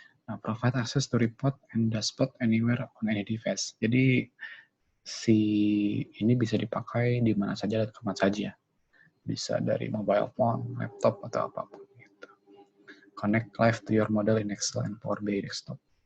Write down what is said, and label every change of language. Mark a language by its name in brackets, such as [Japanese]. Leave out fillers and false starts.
[English] Nah, provide access to report and dashboard anywhere on any device. [Indonesian] Jadi si ini bisa dipakai di mana saja dan kapan saja. Bisa dari mobile phone, laptop atau apapun gitu. [English] Connect live to your model in Excel and Power BI desktop.